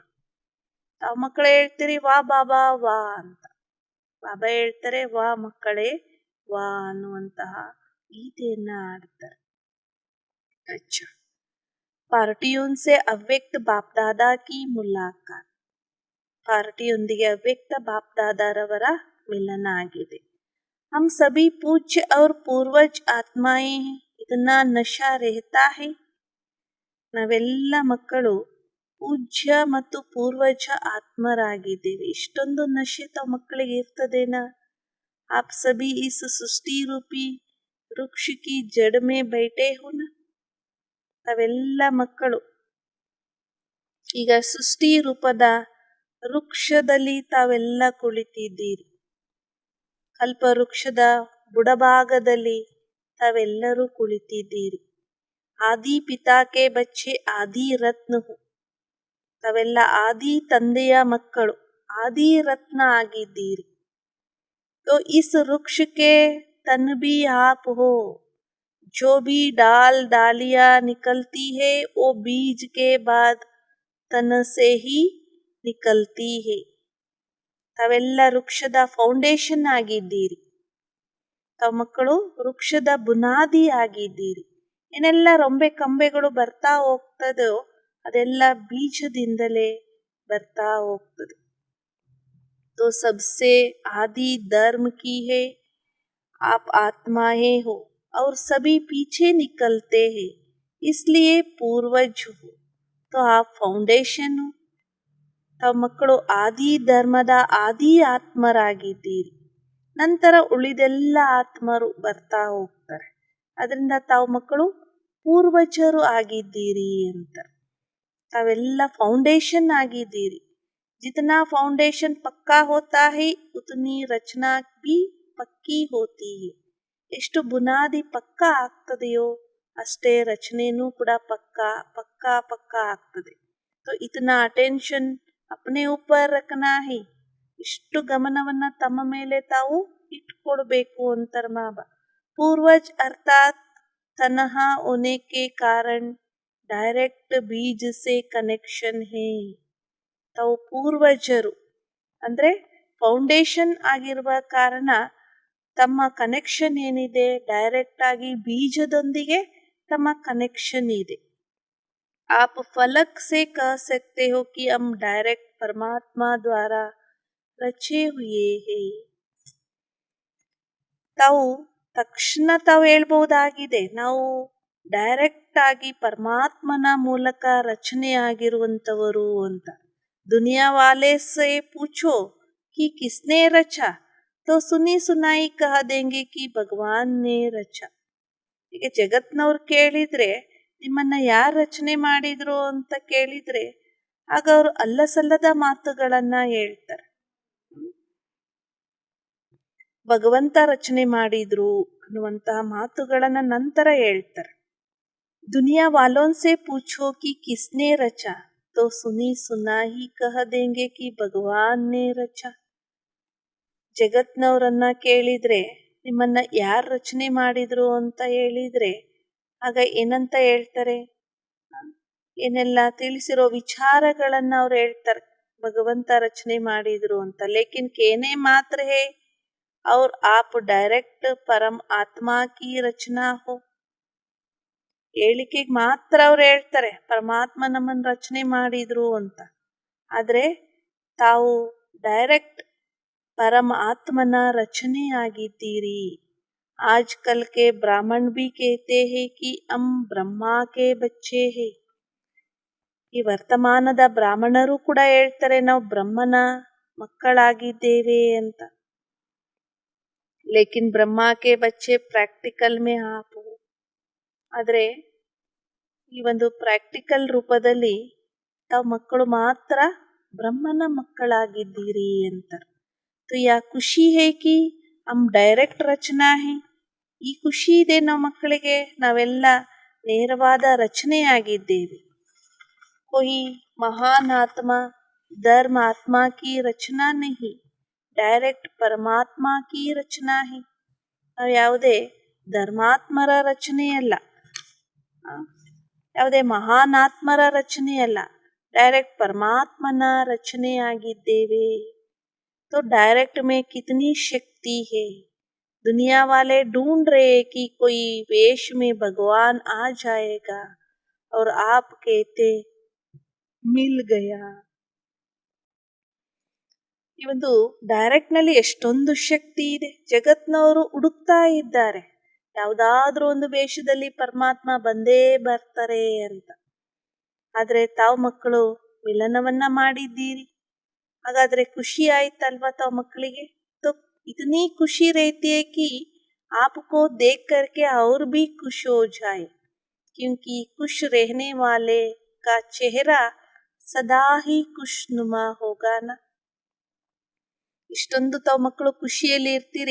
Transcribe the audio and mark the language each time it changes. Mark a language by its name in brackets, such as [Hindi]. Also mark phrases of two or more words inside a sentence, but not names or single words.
[Kannada] ತಾವು ಮಕ್ಕಳು ಹೇಳ್ತೀರಿ ವಾ ಬಾಬಾ ವಾ ಅಂತ, ಬಾಬಾ ಹೇಳ್ತಾರೆ ವಾ ಮಕ್ಕಳೇ ವಾ ಅನ್ನುವಂತಹ ಗೀತೆಯನ್ನ ಆಡ್ತಾರೆ. [Hindi] अच्छा, पार्टियों से अव्यक्त बापदादा की मुलाकात. [Kannada] ಪಾರ್ಟಿಯೊಂದಿಗೆ ಅವ್ಯಕ್ತ ಬಾಪ್ದಾದಾರವರ ಮಿಲನ ಆಗಿದೆ. [Hindi] हम सभी पूज्य [Kannada] और पूर्वज [Hindi] आत्माएं [Kannada] हैं, [Hindi] इतना नशा रहता है. [Kannada] ನಾವೆಲ್ಲ ಮಕ್ಕಳು ಪೂಜ್ಯ ಮತ್ತು ಪೂರ್ವಜ ಆತ್ಮರಾಗಿದ್ದೇವೆ. ಇಷ್ಟೊಂದು ನಶೆ ತಾವು ಮಕ್ಕಳಿಗೆ ಇರ್ತದೇನಾ? [Hindi] आप सभी इस सृष्टि रूपी वृक्ष की जड़ में बैठे हो ना. [Kannada] ತಾವೆಲ್ಲ ಮಕ್ಕಳು ಈಗ ಸೃಷ್ಟಿ ರೂಪದ ವೃಕ್ಷದಲ್ಲಿ ತಾವೆಲ್ಲ ಕುಳಿತಿದ್ದೀರಿ. ಕಲ್ಪ ವೃಕ್ಷದ ಬುಡಭಾಗದಲ್ಲಿ ತಾವೆಲ್ಲರೂ ಕುಳಿತಿದ್ದೀರಿ. [Hindi] आदि पिता के बच्चे आदि रत्न हो. [Kannada] ತಾವೆಲ್ಲ ಆದಿ ತಂದೆಯ ಮಕ್ಕಳು, ಆದಿ ರತ್ನ ಆಗಿದ್ದೀರಿ. [Hindi] तो इस वृक्ष के तन भी आप हो. जो भी डाल डालियां निकलती है वो बीज के बाद तन से ही निकलती है. [Kannada] ತಾವೆಲ್ಲ ವೃಕ್ಷದ ಫೌಂಡೇಶನ್ ಆಗಿದ್ದೀರಿ. ತಾವು ಮಕ್ಕಳು ವೃಕ್ಷದ ಬುನಾದಿ ಆಗಿದ್ದೀರಿ. ಏನೆಲ್ಲ ರೊಂಬೆ ಕಂಬೆಗಳು ಬರ್ತಾ ಹೋಗ್ತದೋ ಅದೆಲ್ಲ ಬೀಜದಿಂದಲೇ ಬರ್ತಾ ಹೋಗ್ತದೆ. [Hindi] तो सबसे आदि धर्म की है, आप आत्माएं हो और सभी पीछे निकलते हैं, इसलिए पूर्वज हो. तो आप ಫೌಂಡೇಶನ್. [Kannada] ತಾವು ಮಕ್ಕಳು ಆದಿ ಧರ್ಮದ ಆದಿ ಆತ್ಮರಾಗಿದ್ದೀರಿ. ನಂತರ ಉಳಿದೆಲ್ಲ ಆತ್ಮರು ಬರ್ತಾ ಹೋಗ್ತಾರೆ. ಅದರಿಂದ ತಾವು ಮಕ್ಕಳು ಪೂರ್ವಜರು ಆಗಿದ್ದೀರಿ ಅಂತ. ತಾವೆಲ್ಲ ಫೌಂಡೇಶನ್ ಆಗಿದ್ದೀರಿ. [Hindi] जितना फाउंडेशन पक्का होता है उतनी रचना भी पक्की होती है. [Kannada] ಎಷ್ಟು ಬುನಾದಿ ಪಕ್ಕ ಆಗ್ತದೆಯೋ ಅಷ್ಟೇ ರಚನೆನೂ ಕೂಡ ಪಕ್ಕ ಆಗ್ತದೆ. [Hindi] तो इतना अटेंशन अपने ऊपर रखना है. [Kannada] ಇಷ್ಟು ಗಮನವನ್ನ ತಮ್ಮ ಮೇಲೆ ತಾವು ಇಟ್ಕೊಳ್ಬೇಕು ಅಂತಾರೆ ಬಾಬಾ. [Hindi] पूर्वज अर्थात तनहा होने के कारण डायरेक्ट बीज से कनेक्शन है. [Kannada] ತಾವು ಪೂರ್ವಜರು ಅಂದರೆ ಫೌಂಡೇಶನ್ ಆಗಿರುವ ಕಾರಣ ತಮ್ಮ ಕನೆಕ್ಷನ್ ಏನಿದೆ ಡೈರೆಕ್ಟ್ ಆಗಿ ಬೀಜದೊಂದಿಗೆ ತಮ್ಮ ಕನೆಕ್ಷನ್ ಇದೆ. [Hindi] आप फलक से कह सकते हो कि हम डायरेक्ट परमात्मा द्वारा रचे हुए हैं. [Kannada] ತಾವು ತಕ್ಷಣ ತಾವು ಹೇಳ್ಬಹುದಾಗಿದೆ ನಾವು ಡೈರೆಕ್ಟ್ ಆಗಿ ಪರಮಾತ್ಮನ ಮೂಲಕ ರಚನೆ ಆಗಿರುವಂತವರು ಅಂತ. [Hindi] दुनिया वाले से पूछो कि किसने रचा तो सुनी सुनाई कह देंगे कि भगवान ने रचा. [Kannada] ಈಗ ಜಗತ್ನವ್ರು ಕೇಳಿದ್ರೆ ನಿಮ್ಮನ್ನ ಯಾರು ರಚನೆ ಮಾಡಿದ್ರು ಅಂತ ಕೇಳಿದ್ರೆ ಆಗ ಅವರು ಅಲ್ಲಸಲ್ಲದ ಮಾತುಗಳನ್ನ ಹೇಳ್ತಾರೆ. ಭಗವಂತ ರಚನೆ ಮಾಡಿದ್ರು ಅನ್ನುವಂತಹ ಮಾತುಗಳನ್ನ ನಂತರ ಹೇಳ್ತಾರೆ. [Hindi] दुनिया वालों से पूछो कि किसने रचा तो सुनी सुना ही कह देंगे कि भगवान ने रचा. [Kannada] ಜಗತ್ನವರನ್ನ ಕೇಳಿದ್ರೆ ನಿಮ್ಮನ್ನ ಯಾರು ರಚನೆ ಮಾಡಿದ್ರು ಅಂತ ಹೇಳಿದ್ರೆ ಆಗ ಏನಂತ ಹೇಳ್ತಾರೆ? ಏನೆಲ್ಲ ತಿಳಿಸಿರೋ ವಿಚಾರಗಳನ್ನ ಅವ್ರು ಹೇಳ್ತಾರೆ ಭಗವಂತ ರಚನೆ ಮಾಡಿದ್ರು ಅಂತ. [Hindi] लेकिन कहने मात्र है और आप डायरेक्ट परम आत्मा की रचना हो. [Kannada] ಹೇಳಿಕೆಗೆ ಮಾತ್ರ ಅವ್ರು ಹೇಳ್ತಾರೆ ಪರಮಾತ್ಮ ನಮ್ಮನ್ನು ರಚನೆ ಮಾಡಿದ್ರು ಅಂತ. ಆದರೆ ತಾವು ಡೈರೆಕ್ಟ್ ಪರಮಾತ್ಮನ ರಚನೆ ಆಗಿದ್ದೀರಿ. [Hindi] आज कल के ब्राह्मण भी कहते हैं कि हम ब्रह्मा के बच्चे हैं. [Kannada] ಈ ವರ್ತಮಾನದ ಬ್ರಾಹ್ಮಣರು ಕೂಡ ಹೇಳ್ತಾರೆ ನಾವು ಬ್ರಹ್ಮನ ಮಕ್ಕಳಾಗಿದ್ದೇವೆ ಅಂತ. [Hindi] लेकिन ब्रह्मा के बच्चे प्रैक्टिकल में आप. [Kannada] ಆದರೆ ಈ ಒಂದು ಪ್ರಾಕ್ಟಿಕಲ್ ರೂಪದಲ್ಲಿ ತಾವು ಮಕ್ಕಳು ಮಾತ್ರ ಬ್ರಹ್ಮನ ಮಕ್ಕಳಾಗಿದ್ದೀರಿ ಅಂತಾರೆ. [Hindi] तो यह खुशी है कि हम डायरेक्ट रचना हैं. [Kannada] ಈ ಖುಷಿ ಇದೆ ನಾವು ಮಕ್ಕಳಿಗೆ ನಾವೆಲ್ಲ ನೇರವಾದ ರಚನೆಯಾಗಿದ್ದೇವೆ. [Hindi] कोई महान आत्मा धर्म आत्मा की रचना नहीं, डायरेक्ट परमात्मा की रचना हैं. [Kannada] ನಾವು ಯಾವುದೇ ಧರ್ಮಾತ್ಮರ ರಚನೆಯಲ್ಲ, ಯಾವುದೇ ಮಹಾನಾತ್ಮರ ರಚನೆಯಲ್ಲ, ಡೈರೆಕ್ಟ್ ಪರಮಾತ್ಮನ ರಚನೆಯಾಗಿದ್ದೇವೆ. [Hindi] तो डायरेक्ट में कितनी शक्ति है. दुनिया वाले ढूंढ रहे कि कोई वेश में भगवान आ जाएगा और आप कहते मिल गया. [Kannada] ಈ ಒಂದು ಡೈರೆಕ್ಟ್ ನಲ್ಲಿ ಎಷ್ಟೊಂದು ಶಕ್ತಿ ಇದೆ. ಜಗತ್ನವರು ಹುಡುಕ್ತಾ ಇದ್ದಾರೆ ಯಾವುದಾದ್ರೂ ಒಂದು ವೇಷದಲ್ಲಿ ಪರಮಾತ್ಮ ಬಂದೇ ಬರ್ತಾರೆ ಅಂತ. ಆದ್ರೆ ತಾವು ಮಕ್ಕಳು ಮಿಲನವನ್ನ ಮಾಡಿದ್ದೀರಿ. ಹಾಗಾದ್ರೆ ಖುಷಿ ಆಯ್ತಲ್ವಾ ತಾವು ಮಕ್ಕಳಿಗೆ? [Hindi] तो इतनी खुशी रहती है कि आपको देख करके और भी खुश हो जाए, क्योंकि खुश रहने वाले का चेहरा सदा ही खुशनुमा होगा ना. [Kannada] ಇಷ್ಟೊಂದು ತಾವು ಮಕ್ಕಳು ಖುಷಿಯಲ್ಲಿ ಇರ್ತೀರಿ.